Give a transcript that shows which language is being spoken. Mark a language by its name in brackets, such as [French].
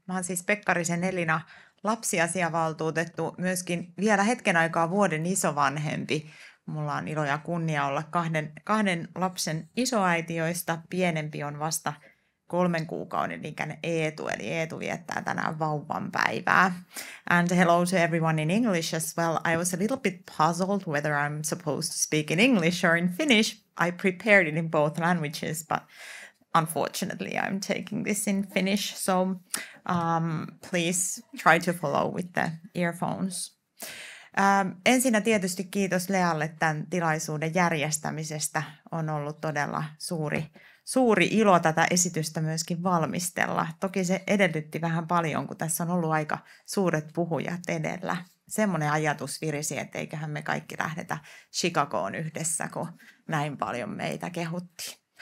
[Finnish] Mä oon siis Pekkarisen Elina, lapsiasiavaltuutettu, myöskin vielä hetken aikaa vuoden isovanhempi. Mulla on ilo ja kunnia olla kahden lapsen isoäiti, joista pienempi on vasta 3 kuukauden ikäinen Eetu, eli Eetu viettää tänään vauvan päivää. [English] And hello to everyone in English as well. I was a little bit puzzled whether I'm supposed to speak in English or in Finnish. I prepared it in both languages, but unfortunately, I'm taking this in Finnish, so please try to follow with the earphones. [Finnish] Ensinnä tietysti kiitos Lealle tämän tilaisuuden järjestämisestä. On ollut todella suuri ilo tätä esitystä myöskin valmistella. Toki se edellytti vähän paljon, kun tässä on ollut aika suuret puhujat edellä. Semmoinen ajatus virisi, että eiköhän me kaikki lähdetä Chicagoon yhdessä, kun näin paljon meitä kehuttiin.